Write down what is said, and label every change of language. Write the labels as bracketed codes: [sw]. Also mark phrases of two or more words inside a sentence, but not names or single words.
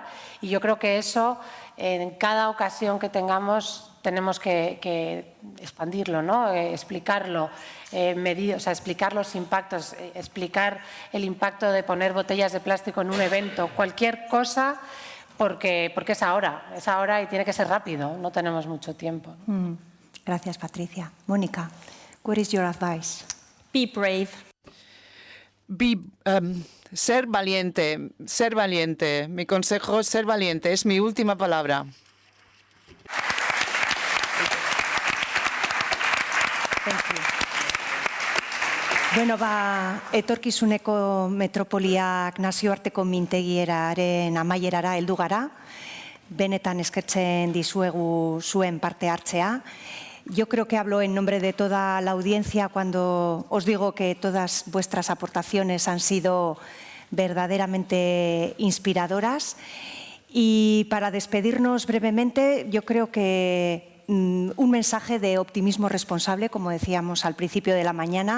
[es] Y yo creo que eso, en cada ocasión que tengamos, tenemos que expandirlo, ¿no?, explicarlo, explicar los impactos, explicar el impacto de poner botellas de plástico en un evento, cualquier cosa, porque es ahora y tiene que ser rápido, no tenemos mucho tiempo. Gracias, Patricia. Mónica, [en] what is your advice? Be brave. [es] Ser valiente, ser valiente. Mi consejo es ser valiente, es mi última palabra. [eu] Bueno, etorkizuneko metropoliak nazioarteko mintegieraren amaierara heldu gara. Benetan eskertzen dizuegu zuen parte hartzea. [es] Yo creo que hablo en nombre de toda la audiencia cuando os digo que todas vuestras aportaciones han sido verdaderamente inspiradoras. Y para despedirnos brevemente, yo creo que un mensaje de optimismo responsable, como decíamos al principio de la mañana.